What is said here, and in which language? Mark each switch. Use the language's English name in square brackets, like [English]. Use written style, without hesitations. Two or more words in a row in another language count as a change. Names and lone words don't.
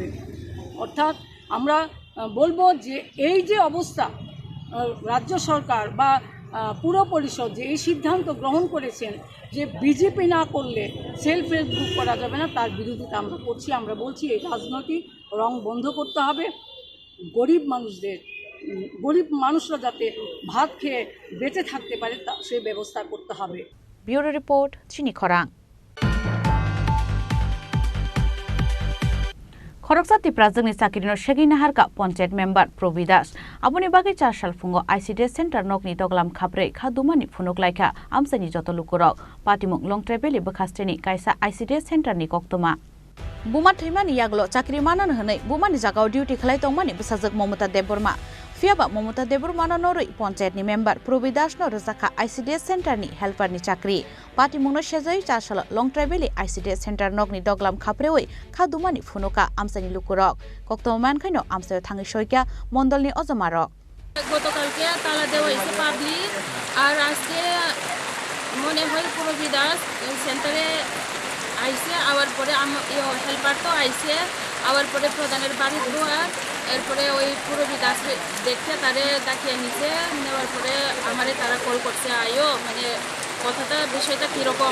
[Bangla] অর্থাৎ আমরা বলবো যে এই যে অবস্থা রাজ্য সরকার বা পুর পরিষদ যে এই সিদ্ধান্ত গ্রহণ করেছেন যে বিজেপি না করলে [English] self help group [Bangla] করা যাবে না, তার বিরোধিতা আমরা করছি। আমরা বলছি এই রাজনৈতিক রং বন্ধ করতে হবে। গরিব মানুষরা যাতে ভাত খেয়ে বেঁচে থাকতে পারে সেই ব্যবস্থা করতে হবে। ব্যুরো রিপোর্ট, চিনি খরাং। [Kok Borok] खरगसा त्रिपुरा जोंनि साख्रिनो सेगि नाहारका पंचायत मेम्बर प्रबि दास आबुनि बागै 4 साल फुंगो [English] ICDS center [Kok Borok] नकनि दगलाम खाब्रै खादुमानि फुनुक लायखा आमसानि जत लुकुरक पाटिमुक लं ट्रेबेलि बखास्टेनि कायसा आईसीडीएस सेंटरनि कक्तमा बुमा थैमानि यागलो चाकरि मानन हनै बुमानि जागाव डिउटि खालाय तंमानि बसाजक ममता देबबर्मा फियाबा ममता देबबर्मानो नरै पंचायतनि मेम्बर प्रबि दासनो रजाखा आईसीडीएस सेंटरनि हेल्पारनि चाकरि पाटिमुंनो सेजै 4 साल लं ट्राइबेलि [English] ICDS center [Kok Borok] नगनि दगलाम खाप्रेवै खादुमानि फुनुका आमसानि लुकुरक कक्तमान खायनो आमसायाव थाङै सयका मण्डलनि अजमारक [Bangla] গতকালকে তালা দেওয়া হয়েছে পাবলিক আর আজকে মনে হয় প্রবি দাস সেন্টারে আইসে আবার পরে হেল্পার তো আইসে আবার পরে প্রধানের বাড়ি ধোয়ার এরপরে ওই প্রবি দাস দেখে তারে ডাকিয়ে নিছে নেওয়ার পরে আমারে তারা কল করছে আয়ো কথাটা বিষয়টা কীরকম